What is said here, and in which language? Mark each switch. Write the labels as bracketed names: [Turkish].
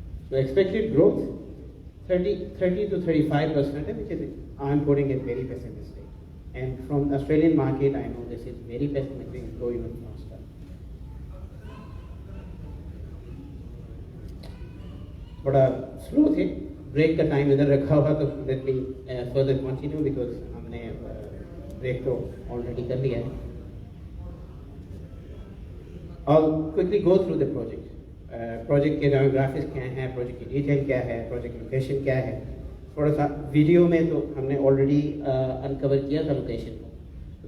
[English] तो expected growth 30 to 35%, which is I'm putting it very pessimistic. And from the Australian market, I know this is very pessimistic, go even faster. [Hindi] बड़ा slow थे, break का time इधर रखा हुआ, तो [English] let me further continue because [Hindi] हमने break तो already कर लिया है। [English] I'll quickly go through the project. [Hindi] Project के डेमोग्राफिक्स क्या हैं, प्रोजेक्ट की डिटेल क्या है, प्रोजेक्ट लोकेशन क्या है, थोड़ा सा वीडियो में तो हमने ऑलरेडी अनकवर किया था लोकेशन को।